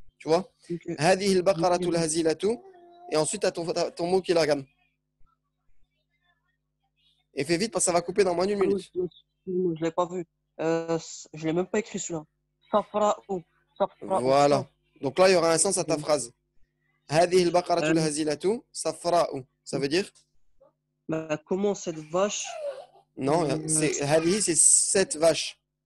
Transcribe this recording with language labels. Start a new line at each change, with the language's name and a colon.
French: Tu vois?
Arabic: هذه البقرة الهزيلة.
French: Et ensuite, tu as ton mot qui est l'argame. Et fais vite parce que ça va couper dans moins d'une minute. Je ne l'ai pas vu. Je ne l'ai même pas écrit celui-là.
Arabic: Safra'u.
French: Voilà. Donc là, il y aura un sens à ta phrase.
Arabic: هذه البقرة الهزيلة صفراء.
French: Ça veut dire? Comment cette vache? Non, هذه, c'est cette vache.